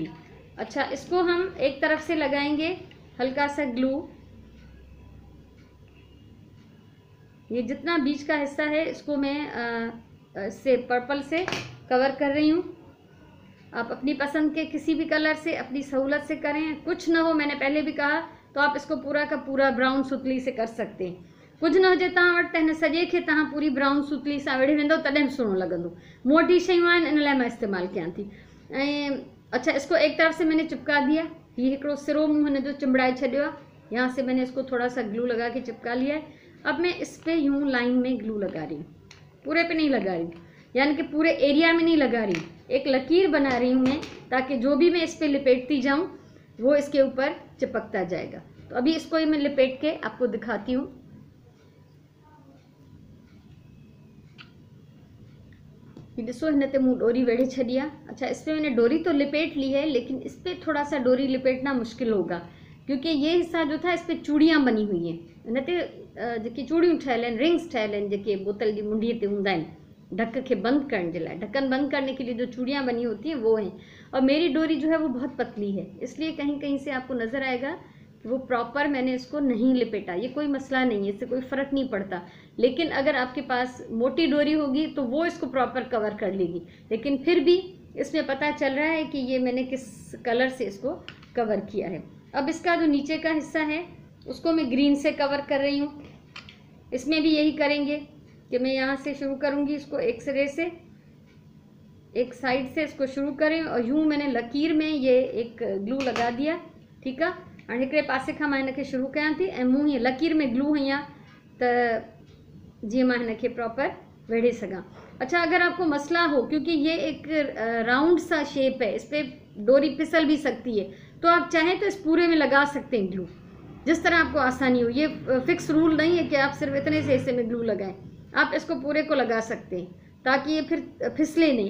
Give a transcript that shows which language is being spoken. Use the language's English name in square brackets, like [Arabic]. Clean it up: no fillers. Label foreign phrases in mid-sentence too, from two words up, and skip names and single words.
[Urdu] اچھا، اس کو ہم ایک طرف سے لگائیں گے ہلکا سا گلو، یہ جتنا بیچ کا حصہ ہے اس کو میں سے پرپل سے کور کر رہی ہوں. آپ اپنی پسند کے کسی بھی کلر سے اپنی سہولت سے کریں، کچھ نہ ہو، میں نے پہلے بھی کہا، تو آپ اس کو پورا کا پورا براؤن سوتلی سے کر سکتے ہیں. [Sindhi] कुछ न हुजे तव्हां वटि त हिन सॼे खे तव्हां पूरी ब्राउन सुतली सां वेड़े वेंदो तॾहिं बि सुहिणो लॻंदो। मूं वटि ही शयूं आहिनि, इन लाइ मां इस्तेमालु कयां थी। [Urdu] اور اچھا، اس کو ایک طرف سے میں نے چپکا دیا. [Sindhi] ये हिकिड़ो सिरो मूं हिन जो चिंबड़ाए छॾियो आहे। [Urdu] یہاں سے میں نے اس کو تھوڑا سا گلو لگا کے چپکا لیا ہے۔ اب میں اس پے یوں لائن میں گلو لگا رہی ہوں، پورے پے نہیں لگا رہی ہوں، یعنی کہ پورے ایریا میں نہیں لگا رہی ہوں، ایک لکیر بنا رہی ہوں میں، تاکہ جو بھی میں اس پے لپیٹتی جاؤں وہ اس کے اوپر چپکتا جائے گا. تو ابھی اس کو میں لپیٹ کے آپ کو دکھاتی ہوں. [Sindhi] ये ॾिसो, हिन ते मूं डोरी वेढ़े छॾी आहे। [Urdu] اچھا، اس پے میں نے ڈوری تو لپیٹ لی ہے، لیکن اس پے تھوڑا سا ڈوری لپیٹنا مشکل ہوگا، کیونکہ یہ حصہ جو تھا اس پے چوڑیاں بنی ہوئی ہیں. [Sindhi] हिन ते जेकी चूड़ियूं ठहियल आहिनि, रिंग्स ठहियल आहिनि, जेके बोतल जी मुंडीअ ते हूंदा आहिनि [Urdu] ڈھک کے بند کرنے کے لیے، ڈھکن بند کرنے کے لیے جو چوڑیاں بنی ہوتی ہیں وہ ہیں. اور میری ڈوری جو ہے وہ بہت پتلی ہے، اس لیے کہیں کہیں سے آپ کو نظر آئے گا کہ وہ پراپر میں نے اس کو نہیں لپیٹا. یہ کوئی مسئلہ نہیں ہے، اس سے کوئی فرق نہیں پڑتا۔ لیکن اگر آپ کے پاس موٹی ڈوری ہوگی تو وہ اس کو پراپر کور کر لے گی، لیکن پھر بھی اس میں پتا چل رہا ہے کہ یہ میں نے کس کلر سے اس کو کور کیا ہے. اب اس کا جو نیچے کا حصہ ہے اس کو میں گرین سے کور کر رہی ہوں. اس میں بھی یہی کریں گے کہ میں یہاں سے شروع کروں گی، اس کو ایک سرے سے، ایک سائیڈ سے اس کو شروع کریں اور یوں میں نے لکیر میں یہ ایک گلو لگا دیا. [Sindhi] ठीक है, और हिकिड़े पासे खां मां हिनखे शुरू कयां थी ऐं मूं हीअं लकीर में ग्लू हई आहे त जीअं मां हिनखे प्रॉपर वेढ़े सघां। [Urdu] اچھا، اگر آپ کو مسئلہ ہو، کیونکہ یہ ایک راؤنڈ سا شیپ ہے، اس پر ڈوری پھسل بھی سکتی ہے، تو آپ چاہیں تو اس پورے میں لگا سکتے ہیں گلو، جس طرح آپ کو آسانی ہو. یہ [English] fix rule [Urdu] نہیں ہے کہ آپ صرف اتنے سے حصے میں گلو لگائیں، آپ اس کو پورے کو لگا سکتے ہیں تاکہ یہ پھر پھسلے نہیں.